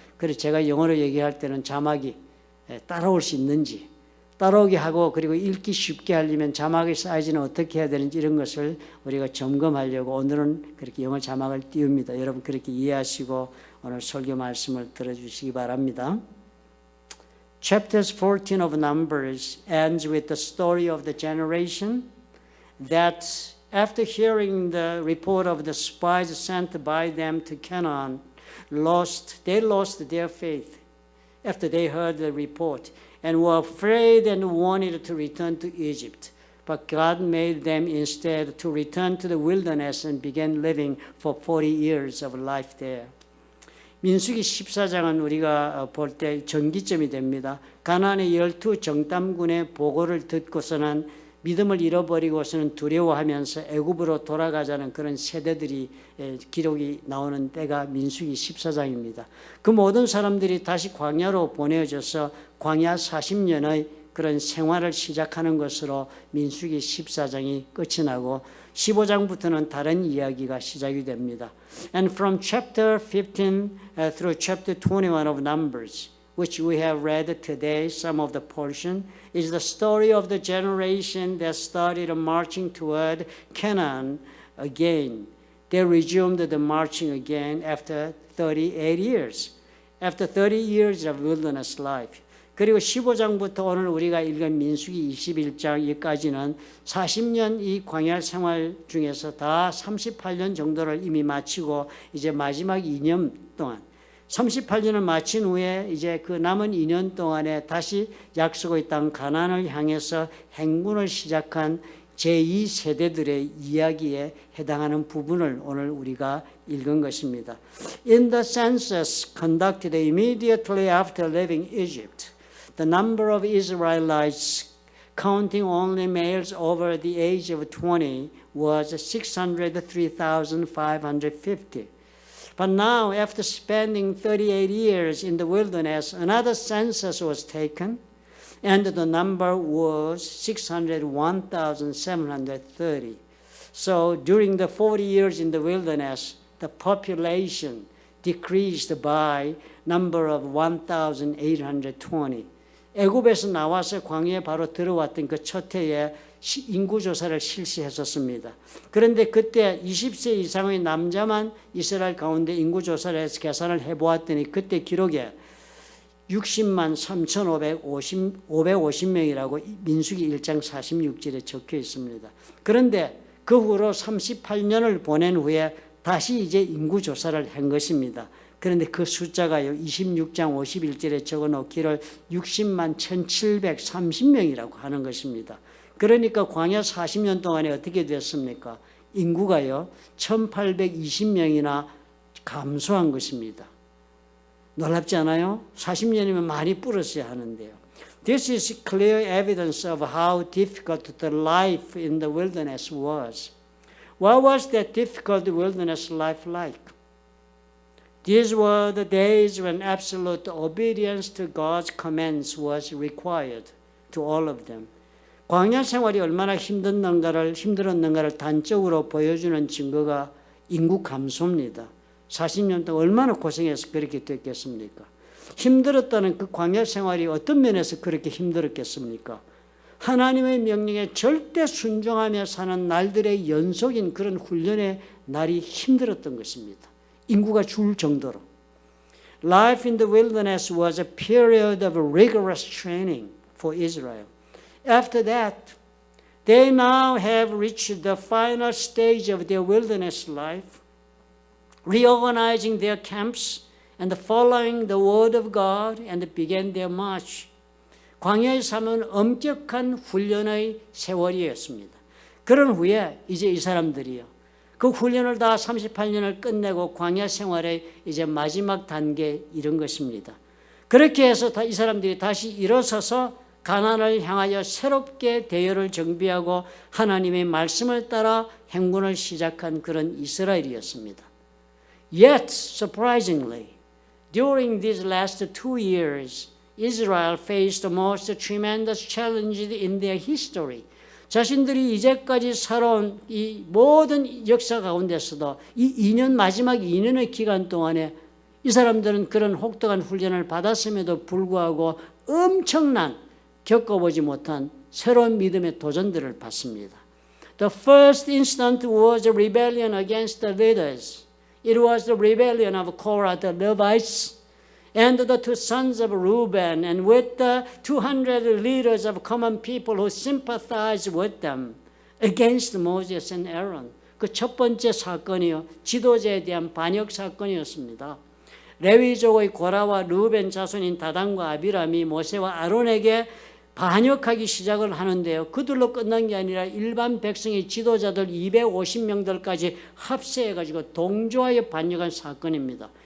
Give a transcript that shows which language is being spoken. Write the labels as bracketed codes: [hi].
[ko] 그래서 제가 영어로 얘기할 때는 자막이 따라올 수 있는지 따라오게 하고 그리고 읽기 쉽게 하려면 자막의 사이즈는 어떻게 해야 되는지 이런 것을 우리가 점검하려고 오늘은 그렇게 영어 자막을 띄웁니다. 여러분 그렇게 이해하시고 오늘 설교 말씀을 들어주시기 바랍니다. [en] Chapters 14 of Numbers ends with the story of the generation that after hearing the report of the spies sent by them to Canaan, they lost their faith after they heard the report and were afraid and wanted to return to Egypt. But God made them instead to return to the wilderness and begin living for 40 years of life there. [ko] 민수기 14장은 우리가 볼 때 전기점이 됩니다. 가나안의 12 정탐군의 보고를 듣고서는 믿음을 잃어버리고서는 두려워하면서 애굽으로 돌아가자는 그런 세대들이 기록이 나오는 때가 민수기 14장입니다. 그 모든 사람들이 다시 광야로 보내어져서 광야 40년의 그런 생활을 시작하는 것으로 민수기 14장이 끝이 나고 15장부터는 다른 이야기가 시작이 됩니다. [en] And from chapter 15 through chapter 21 of Numbers, which we have read today, some of the portion, is the story of the generation that started marching toward Canaan again. They resumed the marching again after 38 years. After 30 years of wilderness life. [ko] 그리고 15장부터 오늘 우리가 읽은 민수기 21장까지는 40년 이 광야 생활 중에서 다 38년 정도를 이미 마치고 이제 마지막 2년 동안 38년을 마친 후에 이제 그 남은 2년 동안에 다시 약속의 땅 가나안을 향해서 행군을 시작한 제2세대들의 이야기에 해당하는 부분을 오늘 우리가 읽은 것입니다. [en] In the census conducted immediately after leaving Egypt, the number of Israelites, counting only males over the age of 20, was 603,550. But now, after spending 38 years in the wilderness, another census was taken, and the number was 601,730. So during the 40 years in the wilderness, the population decreased by number of 1,820. [ko] 애굽에서 나와서 광야에 바로 들어왔던 그 첫 해에 인구조사를 실시했었습니다. 그런데 그때 20세 이상의 남자만 이스라엘 가운데 인구조사를 해서 계산을 해보았더니 그때 기록에 60만 3,550명이라고 민수기 1장 46절에 적혀 있습니다. 그런데 그 후로 38년을 보낸 후에 다시 이제 인구조사를 한 것입니다. 그런데 그 숫자가요 26장 51절에 적어놓기를 60만 1,730명이라고 하는 것입니다. 그러니까 광야 40년 동안에 어떻게 됐습니까? 인구가요 1,820명이나 감소한 것입니다. 놀랍지 않아요? 40년이면 많이 불었어야 하는데요. [en] This is clear evidence of how difficult the life in the wilderness was. What was that difficult wilderness life like? These were the days when absolute obedience to God's commands was required to all of them. [ko] 광야 생활이 얼마나 힘들었는가를 단적으로 보여주는 증거가 인구 감소입니다. 40년 동안 얼마나 고생해서 그렇게 됐겠습니까? 힘들었다는 그 광야 생활이 어떤 면에서 그렇게 힘들었겠습니까? 하나님의 명령에 절대 순종하며 사는 날들의 연속인 그런 훈련의 날이 힘들었던 것입니다. 인구가 줄 정도로. [en] Life in the wilderness was a period of rigorous training for Israel. After that, they now have reached the final stage of their wilderness life, reorganizing their camps and following the word of God and began their march. [ko] 광야의 삶은 엄격한 훈련의 세월이었습니다. 그런 후에 이제 이 사람들이요. 그 훈련을 다 38년을 끝내고 광야 생활의 이제 마지막 단계에 이른 것입니다. 그렇게 해서 이 사람들이 다시 일어서서 가나안을 향하여 새롭게 대열을 정비하고 하나님의 말씀을 따라 행군을 시작한 그런 이스라엘이었습니다. [en] Yet, surprisingly, during these last 2 years, Israel faced the most tremendous challenges in their history. [ko] 자신들이 이제까지 살아온 이 모든 역사 가운데서도 이 2년 마지막 2년의 기간 동안에 이 사람들은 그런 혹독한 훈련을 받았음에도 불구하고 엄청난 겪어보지 못한 새로운 믿음의 도전들을 받습니다. [en] The first instant was a rebellion against the leaders. It was the rebellion of Korah, the Levites, and the two sons of Reuben, and with the 200 leaders of common people who sympathized with them against Moses and Aaron. [ko] 그 첫 번째 사건이요, 지도자에 대한 반역 사건이었습니다. 레위족의 고라와 르우벤 자손인 다단과 아비람이 모세와 아론에게 반역하기 시작을 하는데요. 그들로 끝난 게 아니라 일반 백성의 지도자들 250명들까지 합세해가지고 동조하여 반역한 사건입니다.